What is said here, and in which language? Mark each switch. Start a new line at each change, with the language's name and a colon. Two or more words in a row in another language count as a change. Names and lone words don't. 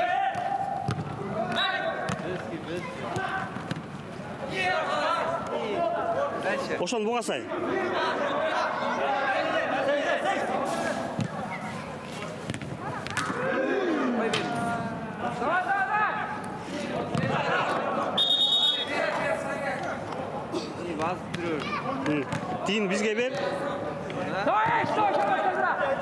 Kyrgyz: Ошону буга сай.
Russian: Давай, давай, давай!
Turkish: İyi bastırıyorum.
Kyrgyz: Тиин бизге бер.
Russian: Давай, что еще можно?